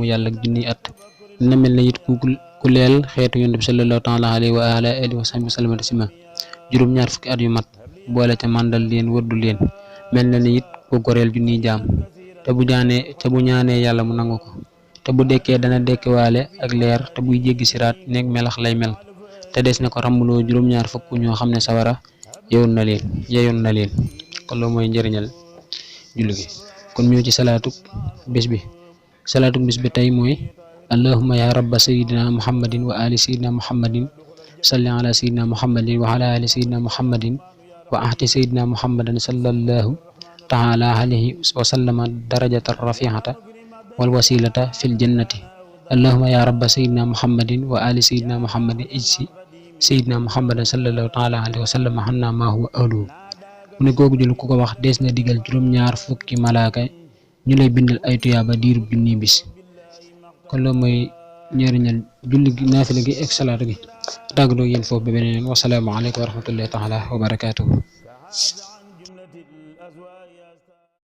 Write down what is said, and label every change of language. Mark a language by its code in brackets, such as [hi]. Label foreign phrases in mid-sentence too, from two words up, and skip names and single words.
[wo] yàlla ak junniy at na mel ne it ku leel xeetu yonent bi [ar] صلى الله تعالى عليه وعلى آله وصحبه وسلم [wo] tasima juróom-ñaar fukki at yu mat boole ca màndal leen wërdu leen mel na ni it ku goreel junniy jaam te bu ñaanee yàlla mu nangu ko te bu dekkee dana dekkiwaale ak leer te buy jéggi siraat nekk melax lay mel te des na ko rambuloo juróom-ñaar fukk ñoo xam ne sawara yeyoon na leen kon loolu mooy njëriñal julli gi. kon ñëw ci salaatu bis bi tey mooy [ar] اللهم يا رب سيدنا محمد وآل سيدنا محمد صل على سيدنا محمد وعلى آل سيدنا محمد وأعط سيدنا محمدا صلى الله تعالى عليه وسلم درجة رفيعة والوسيلة في الجنة اللهم يا رب سيدنا محمد وآل سيدنا محمد اجز سيدنا محمدا صلى الله تعالى عليه وسلم عنا ما هو أهله. [wo] mu ne googu jël ku ko wax dees na digal juróom-ñaar fukki malaaka ñu lay bindal ay tuyaaba diirub junni bis. kon loolu mooy njëriñal julli gi naafila gi ak salaatu gi tàggatoo yéen foofu ba beneen yoon [ar] والسلام عليكم ورحمة الله تعالى وبركاته.